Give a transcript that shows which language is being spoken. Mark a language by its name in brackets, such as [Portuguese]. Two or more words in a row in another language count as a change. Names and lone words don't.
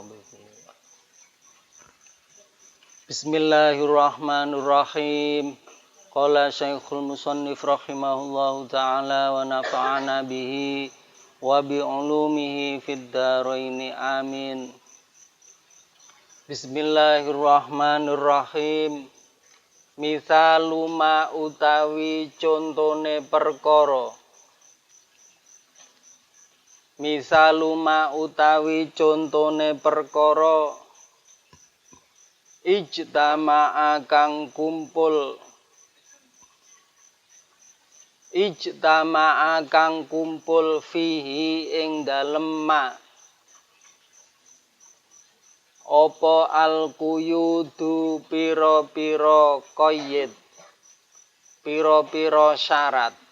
[Arabic] Bismillahirrahmanirrahim. قال الشيخ المصنف رحمه الله تعالى ونفعنا به وبعلومه في الدارين آمين. Bismillahirrahmanirrahim. مثال ما [Javanese] utawi contone perkara. [Arabic] مثال ما [Javanese] utawi contone perkara. Ijtama'a kang kumpul fihi ing dalem ma apa al-quyudu pira-pira qayyid pira-pira syarat